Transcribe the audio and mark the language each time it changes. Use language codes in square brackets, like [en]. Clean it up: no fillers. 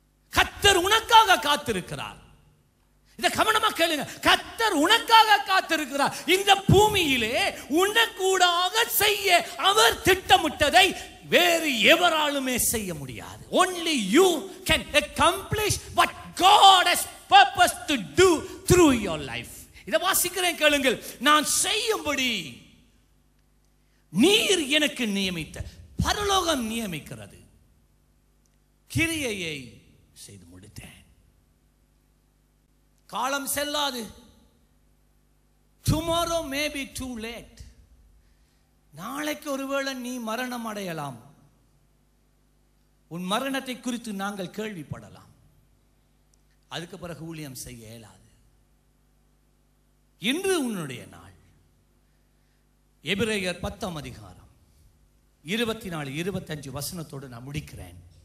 [ta] கர்த்தர் உனக்காக காத்திருக்கிறார். இத கவனமா கேளுங்க. கர்த்தர் உனக்காக காத்திருக்கிறார். இந்த பூமியிலே உனக்கூடாக செய்ய அவர் திட்டமிட்டதை வேறு எவராலுமே செய்ய முடியாது. [en] Only you can accomplish what God has purposed to do through your life. [ta] இத வாசிக்கிறேன் கேளுங்கள். நான் செய்யும்படி நீர் எனக்கு நியமித்த, பரலோகம் நியமிக்கிறது, கிரியையை செய்து முடித்தேன். காலம் செல்லாது. [en] Tomorrow may be too late. [ta] நாளைக்கு ஒருவேளை நீ மரணம் அடையலாம். உன் மரணத்தை குறித்து நாங்கள் கேள்விப்படலாம். அதுக்கு பிறகு ஊழியம் செய்ய இயலாது. இன்று உன்னுடைய நாள். எபிரேயர் 10ஆம் அதிகாரம் 24-25 வசனத்தோடு நான் முடிக்கிறேன்.